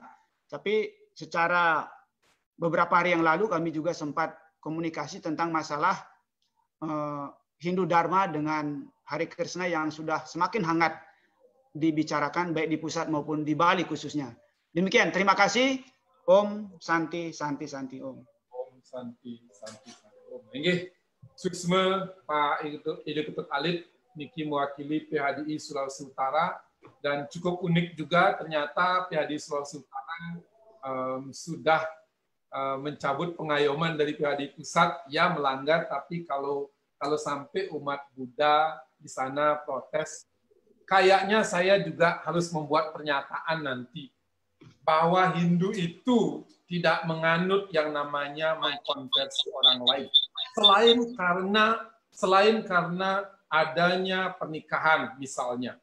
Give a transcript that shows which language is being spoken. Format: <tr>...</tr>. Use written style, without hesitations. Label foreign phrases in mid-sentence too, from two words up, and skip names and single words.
<id>Tapi secara beberapa hari yang lalu kami juga sempat komunikasi tentang masalah Hindu Dharma dengan Hare Krishna yang sudah semakin hangat dibicarakan baik di pusat maupun di Bali khususnya. Demikian, terima kasih.</id> <sa>Om Santi Santi Santi Om. Om Santi Santi Santi Om.</sa> <id>Nggih, suksma Pak Ide Ketut Alit niki mewakili PHDI Sulawesi Utara. Dan cukup unik juga ternyata PHDI Sulawesi Utara sudah mencabut pengayoman dari PHDI pusat ya melanggar, tapi kalau sampai umat Buddha di sana protes, kayaknya saya juga harus membuat pernyataan nanti bahwa Hindu itu tidak menganut yang namanya mengkonversi orang lain, selain karena adanya pernikahan misalnya.</id>